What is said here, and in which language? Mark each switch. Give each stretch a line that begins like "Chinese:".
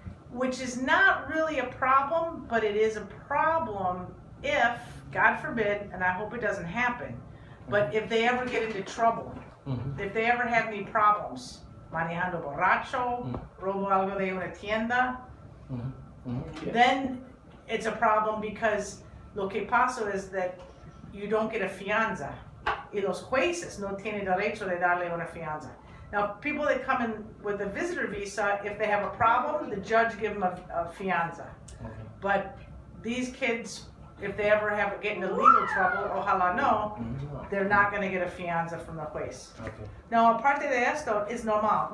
English: Which is not really a problem, but it is a problem if, God forbid, and I hope it doesn't happen, but if they ever get into trouble, Mhm. if they ever have any problems,
Spanish: manejando borracho, robo algo de una tienda,
English: Mhm. Mhm. Yeah. then it's a problem because
Spanish: lo que pasa
English: is that you don't get a fianza.
Spanish: Y los jueces no tienen derecho de darle una fianza.
English: Now, people that come in with a visitor visa, if they have a problem, the judge give them a fianza. Okay. But these kids, if they ever get into legal trouble,
Spanish: ojalá no,
English: they're not going to get a fianza from the juez. Okay.
Spanish: Now, aparte de esto, es normal.